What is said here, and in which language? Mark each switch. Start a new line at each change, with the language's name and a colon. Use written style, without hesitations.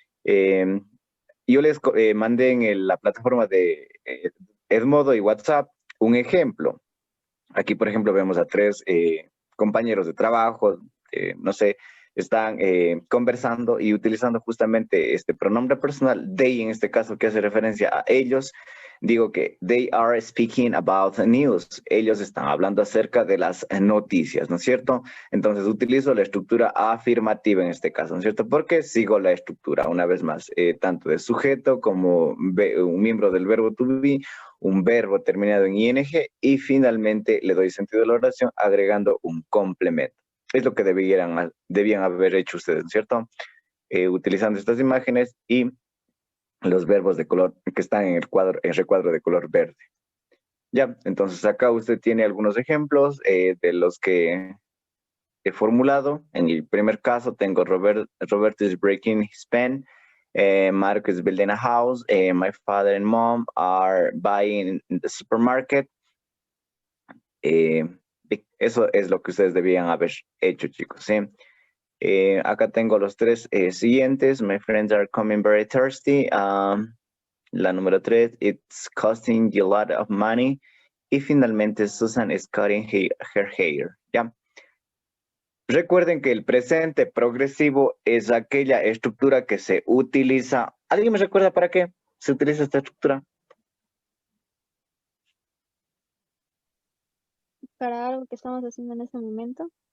Spanish: Eh, yo les mandé en la plataforma de Edmodo y WhatsApp un ejemplo. Aquí, por ejemplo, vemos a tres compañeros de trabajo, no sé, están conversando y utilizando justamente este pronombre personal, they en este caso, que hace referencia a ellos. Digo que
English: they are speaking about the news.
Spanish: Ellos están hablando acerca de las noticias, ¿no es cierto? Entonces utilizo la estructura afirmativa en este caso, ¿no es cierto? Porque sigo la estructura, una vez más, tanto de sujeto como un miembro del verbo to be, un verbo terminado en ing y finalmente le doy sentido a la oración agregando un complemento. Es lo que debían haber hecho ustedes, ¿cierto? Utilizando estas imágenes y los verbos de color que están en el recuadro de color verde. Ya, entonces acá usted tiene algunos ejemplos de los que he formulado. En el primer caso tengo Robert
English: is breaking his pen. Mark is building a house. My father and mom are buying in the supermarket.
Spanish: Eso es lo que ustedes debían haber hecho, chicos, ¿sí? Acá tengo los tres siguientes.
English: My friends are coming very thirsty.
Spanish: La número 3,
English: it's costing you a lot of money.
Spanish: Y finalmente,
English: Susan is cutting her hair,
Spanish: ¿ya? Recuerden que el presente progresivo es aquella estructura que se utiliza. ¿Alguien me recuerda para qué se utiliza esta estructura? Para algo que estamos haciendo en este momento.